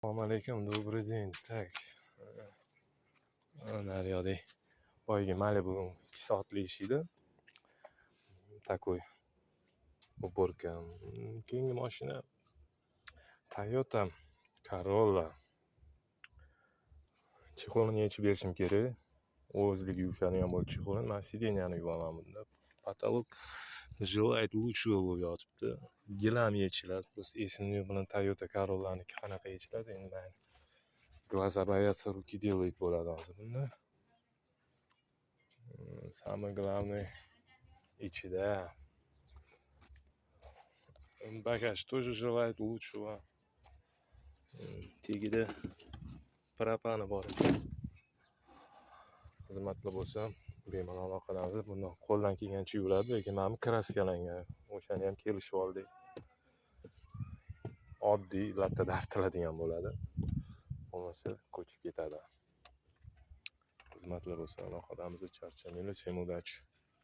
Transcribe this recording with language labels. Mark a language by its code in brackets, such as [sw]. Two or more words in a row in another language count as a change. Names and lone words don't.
[uz] Assalomu alaykum, [ru] добрый день. Так, [uz] naryoqda boyagi Malibu 2 soatlik ish edi. [ru] Такой уборка. [uz] Keyingi mashina Toyota Corolla. Chexolini yechib berishim kerak. O'zligi yumshagan bo'lib chexolini. Men sideniyani yuvaman bunda. [ru] Потолок желает лучшего [uz] bo'lib yotibdi. Gilam yechiladi. Просто esimni yo'q bilan Toyota Corolla'niki qanaqa yechiladi endi men. [ru] Глаза боятся, руки делают [uz] bo'ladi hozir bunda. [ru] Самое главное ichida. Bagaj тоже желает лучшего. [uz] Tagida propani bor ekan. Xizmatli bo'lsa, bemalol aloqalanasiz. Bundan qo'ldan kelgancha yuradi, lekin men kraskalangan. O'shani ham kelishib oldik. Oddiy lattada artiladigan bo'ladi. Bo'lmasa ko'chib ketadi. Xizmatli bo'lsa aloqalanamiz, charchamanglar, [ru] всем удачи.